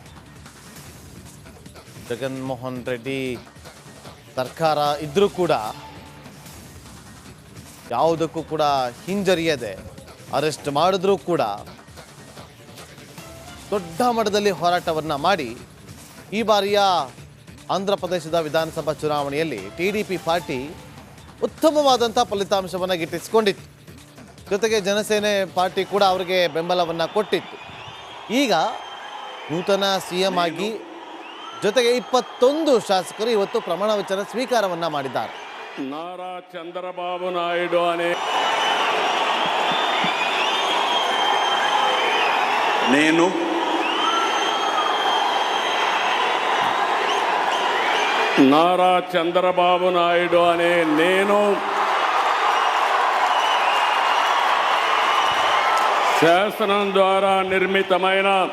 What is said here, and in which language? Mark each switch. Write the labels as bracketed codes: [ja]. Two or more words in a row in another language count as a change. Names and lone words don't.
[kn] ಜಗನ್ಮೋಹನ್ ರೆಡ್ಡಿ ಸರ್ಕಾರ ಇದ್ರೂ ಕೂಡ ಯಾವುದಕ್ಕೂ ಕೂಡ ಹಿಂಜರಿಯದೆ ಅರೆಸ್ಟ್ ಮಾಡಿದ್ರೂ ಕೂಡ ದೊಡ್ಡ ಮಟ್ಟದಲ್ಲಿ ಹೋರಾಟವನ್ನು ಮಾಡಿ ಈ ಬಾರಿಯ ಆಂಧ್ರ ಪ್ರದೇಶದ ವಿಧಾನಸಭಾ ಚುನಾವಣೆಯಲ್ಲಿ TDP ಪಾರ್ಟಿ ಉತ್ತಮವಾದಂಥ ಫಲಿತಾಂಶವನ್ನು ಗಿಟ್ಟಿಸಿಕೊಂಡಿತ್ತು. ಜೊತೆಗೆ ಜನಸೇನೆ ಪಾರ್ಟಿ ಕೂಡ ಅವರಿಗೆ ಬೆಂಬಲವನ್ನು ಕೊಟ್ಟಿತ್ತು. ಈಗ ನೂತನ CM ಆಗಿ ಜೊತೆಗೆ 21 ಶಾಸಕರು ಇವತ್ತು ಪ್ರಮಾಣ ವಚನ ಸ್ವೀಕಾರವನ್ನು ಮಾಡಿದ್ದಾರೆ. [te] ನಾರಾ ಚಂದ್ರಬಾಬು ನಾಯ್ಡು నేను నారా చంద్రబాబు నాయుడు అనే నేను శాసనం ద్వారా నిర్మితమైన